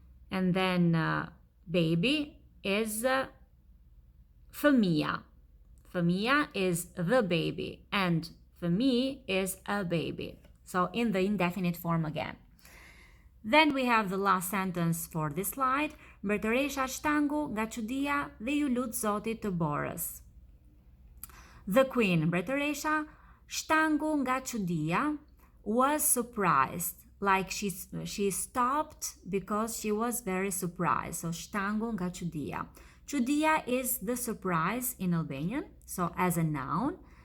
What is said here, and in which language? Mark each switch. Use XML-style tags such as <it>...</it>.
<en>And then baby is fëmija. Fëmija is the baby, and fëmijë is a baby. So in the indefinite form again. Then we have the last sentence for this slide.</en> <sq>Mbretëresha shtangu nga çudia dhe ju lut Zotit të borës.</sq> <en>The queen, mbretëresha,</en> <sq>shtangu nga çudia,</sq> <en>was surprised. Like she stopped because she was very surprised. So</en> <sq>shtangu nga çudia.</sq> <en>Çudia is the surprise in Albanian, so as a noun.</en>